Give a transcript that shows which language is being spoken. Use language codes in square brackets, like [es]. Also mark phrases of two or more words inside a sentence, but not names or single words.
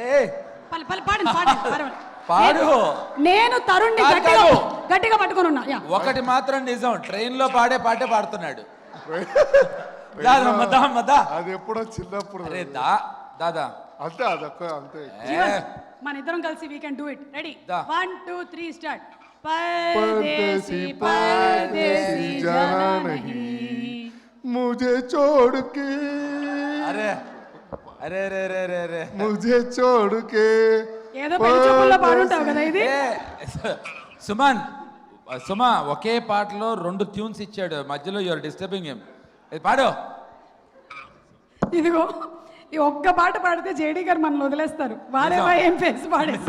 [te] పాడు. నేను తరుణ్ గట్టిగా పట్టుకొని ఉన్నా. ఒకటి మాత్రం నిజం, ట్రైన్ లో పాడే పాటే పాడుతున్నాడు. అది ఎప్పుడో చిన్నప్పుడు. దాదా అంతే, అదొక్క అంతే. మన ఇద్దరం కలిసి [en] we can do it. [te] రెడీ, 1 2 3 స్టార్ట్. [hi] परदेसी परदेसी जाना नहीं मुझे छोड़ के. अरे अरे अरे अरे अरे अरे मुझे छोड़ के. [te] ఏదో పెంచుకుల్లో పాడుంటావు కదా ఇది. సుమా ఒకే పాటలో 2 ట్యూన్స్ ఇచ్చాడు, మధ్యలో [en] you're disturbing him. [te] పాడు. ఇదిగో ఈ ఒక్క పాట పాడితే జేడీ గారు మనల్ని వదిలేస్తారు. వారేవా ఏం ఫేస్ పాడేసి.